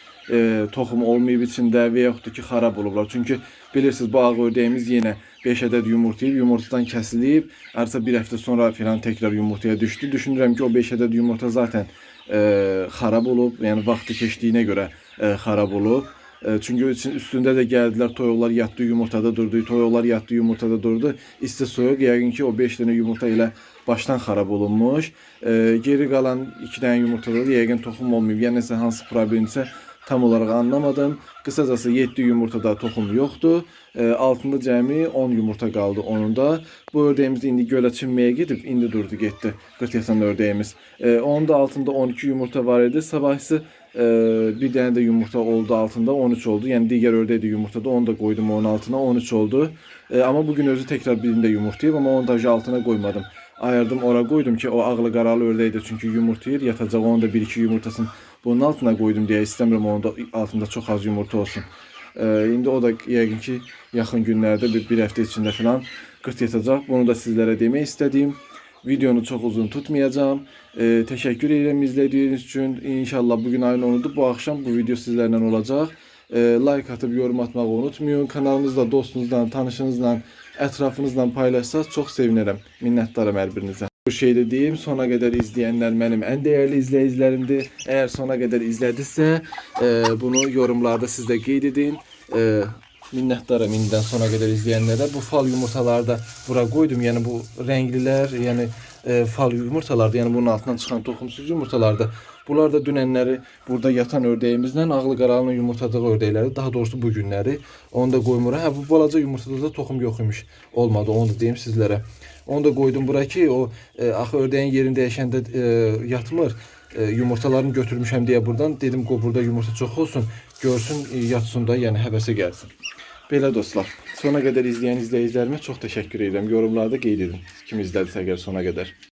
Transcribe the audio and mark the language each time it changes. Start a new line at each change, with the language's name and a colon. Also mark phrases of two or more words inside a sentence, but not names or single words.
Azerbaijani: Toxum olmayıb içində və yaxud da ki xarab olublar. Çünki Bilirsiniz bu ağ ördəyimiz yenə 5 ədəd yumurtlayıb, yumurtadan kəsilib, artıq bir həftə sonra filan təkrar yumurtaya düşdü. Düşünürəm ki, o 5 ədəd yumurta zaten xarab olub, yəni vaxtı keçdiyinə görə xarab olub.
Turkish: Çünkü üstünde de geldiler,
Azerbaijani: toyuqlar yatdı yumurtada durdu, toyuqlar yatdı yumurtada durdu. İsti soyuq, yəqin ki o 5 dənə yumurta ilə baştan xarab olunmuş. Geri qalan 2 dənə yumurtada da yəqin toxum olmayıb. Yəni nəsə hansı problemdirsə
Turkish: tam olarak anlamadım.
Azerbaijani: Qısacası 7 yumurtada toxum yoxdur. Altında cəmi 10 yumurta qaldı onun da. Bu ördəyimiz indi gölə çimməyə gedib, indi durdu getdi. 40 yatan ördəyimiz. Onun da altında 12 yumurta var idi. Sabahsı bir dənə də yumurta oldu altında, 13 oldu. Yəni digər ördək də yumurtada, onu da koydum onun altına, 13 oldu. Ama bugün özü tekrar birində yumurtlayıb, ama onu da altına koymadım. Ayırdım, ora koydum ki o ağlı qaralı ördək də çünkü yumurtlayır, yatacaq, onu da 1-2 yumurtasını bunun altına koydum
Turkish: diye istemiyorum, onun da altında çok az yumurta olsun.
Azerbaijani: İndi o da yəqin ki yaxın günlərdə bir həftə içində falan qırt yatacaq. Bunu da sizlere demək istədim. Videonu çok uzun tutmayacağım.
Turkish: Teşekkür ederim izlediğiniz için. İnşallah bugün ayın 10'udur. Bu akşam bu video sizlerle olacak. Like atıp yorum atmayı unutmayın. Kanalımızda dostunuzla, tanışınızla, etrafınızla paylaşsanız çok sevinirim. Minnettarım her birinize. Bu şeyde diyeyim, sona kadar izleyenler benim en değerli izleyicilerimdir. Eğer sona kadar izlediyse bunu yorumlarda siz de qeyd edin. Minnettarım indidən sona kadar izleyenlere. Bu fal yumurtalarda bura koydum. Yani bu rengliler, yani fal yumurtalarda, yani bunun altından çıkan toxumsuz yumurtalarda.
Azerbaijani: Bunlar da dünənləri burada yatan ördəyimizlə ağlı qaralının yumurtladığı ördəkləri, daha doğrusu bu günləri. Onu da qoymuram. Hə, bu balaca yumurtada da toxum yox imiş. Olmadı, onu da deyim sizlərə. Onu da koydum bura ki, o axı ördəyin yerini dəyişəndə yatmır. Yumurtalarını götürmüşəm deyə buradan dedim ki, burada yumurta çox olsun, görsün, yatsın da, yəni həvəsə gəlsin. Belə dostlar,
Turkish: sona kadar izleyen izleyicilerime çok teşekkür ederim.
Azerbaijani: Yorumlarda qeyd edin. Kim izlədiysə əgər
Turkish: sona kadar.